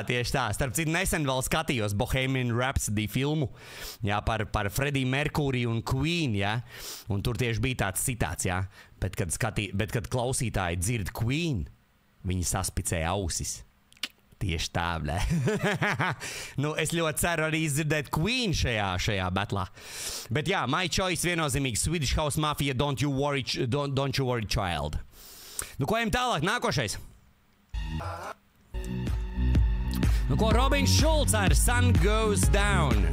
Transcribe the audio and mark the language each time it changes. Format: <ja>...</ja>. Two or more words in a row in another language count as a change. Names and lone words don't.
<lv>Starp citu, nesen vēl skatījos Bohemian Rhapsody filmu, jā, par Freddie Mercury un Queen, jā, un tur tieši bija tāds citāts, jā, bet kad klausītāji dzird Queen, viņi saspicē ausis. Tieši tā, blē. Nu, es ļoti ceru arī izdzirdēt Queen šajā batlā. Bet jā,</lv> <en>my choice</en> <lv>viennozīmīgi Swedish House Mafia, don't you worry, child. Nu, ko ejam tālāk? Nākošais. Nu, ko Robin Schulz ar Sun Goes Down.</lv>